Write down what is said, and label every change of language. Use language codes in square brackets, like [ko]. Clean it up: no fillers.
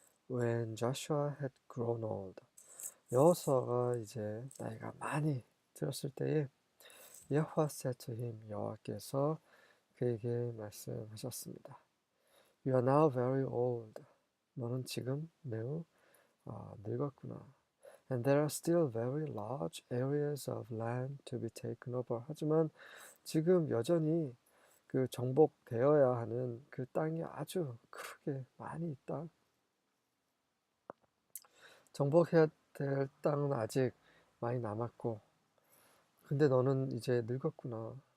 [en] When Joshua had grown old, [ko] 여호수아가 이제 나이가 많이 들었을 때에 여호와 [en] said to him, [ko] 여호와께서 그에게 말씀하셨습니다. [en] You are now very old. [ko] 너는 지금 매우 늙었구나. [en] And there are still very large areas of land to be taken over. [ko] 하지만 지금 여전히 그 정복되어야 하는 그 땅이 아주 크게 많이 있다. 정복해야 될 땅은 아직 많이 남았고, 근데 너는 이제 늙었구나.